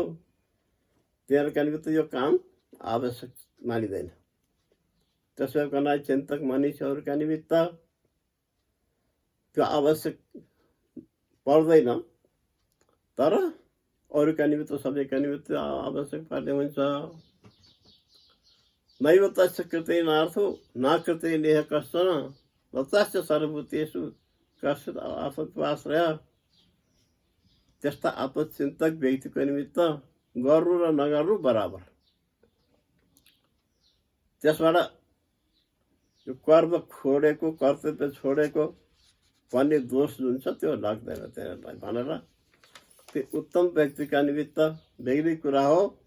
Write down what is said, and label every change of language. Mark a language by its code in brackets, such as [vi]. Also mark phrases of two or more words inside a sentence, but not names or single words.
[ne] तिनीहरूका निमित्त यो काम आवश्यक मानिँदैन। त्यसो भएकोमा चिन्तक मनीषीहरूका निमित्त त्यो आवश्यक पर्दैन, तर अरूका निमित्त सबैका निमित्त आवश्यक पर्ने हुन्छ। [sa] नैव तस्य कृतेनार्थो न कृतेनेह कश्चन लतास्य सर्वभूतेषु कश्चित् अर्थत्वाश्रय। [ne] त्यस्ता आत्मचिन्तक व्यक्तिको निमित्त गर्नु र नगर्नु बराबर। त्यसबाट यो कर्म छोडेको, कर्तव्य छोडेको भन्ने दोष जुन छ त्यो लाग्दैन तिनीहरूलाई भनेर त्यो उत्तम व्यक्तिका निमित्त बेग्लै कुरा हो।